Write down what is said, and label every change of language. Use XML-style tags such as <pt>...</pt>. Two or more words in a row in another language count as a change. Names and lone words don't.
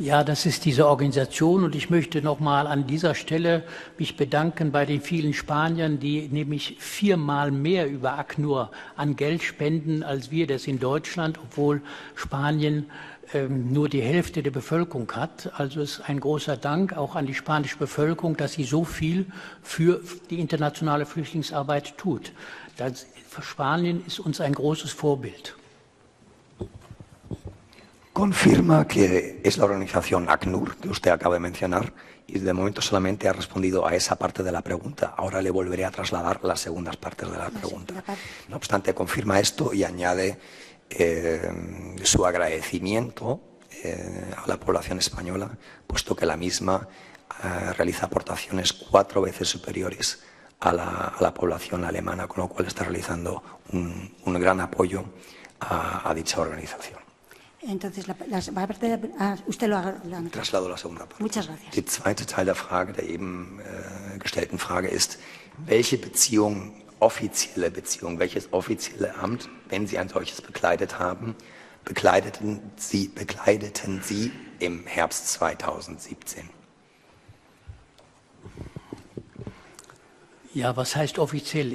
<de>Ja, das ist diese Organisation und ich möchte noch mal an dieser Stelle mich bedanken bei den vielen Spaniern, die nämlich 4-mal mehr über ACNUR an Geld spenden als wir das in Deutschland, obwohl Spanien nur die Hälfte der Bevölkerung hat. Also ist ein großer Dank auch an die spanische Bevölkerung, dass sie so viel für die internationale Flüchtlingsarbeit tut. Spanien ist uns ein großes Vorbild.</de> <es>Confirma que es la organización ACNUR que usted acaba de mencionar y de momento solamente ha respondido a esa parte de la pregunta. Ahora le volveré a trasladar las segundas partes de la pregunta. No obstante, confirma esto y añade su agradecimiento a la población española, puesto que la misma realiza aportaciones 4 veces superiores a la población alemana, con lo cual está realizando un gran apoyo a dicha organización. Entonces, la parte usted lo ha... Traslado la segunda parte. Muchas gracias.</es> <de>Der zweite Teil der Frage, der eben gestellten Frage ist, welche Beziehung, offizielle Beziehung, welches offizielle Amt, wenn Sie ein solches bekleidet haben, bekleideten Sie im Herbst 2017? Ja, was heißt offiziell?</de>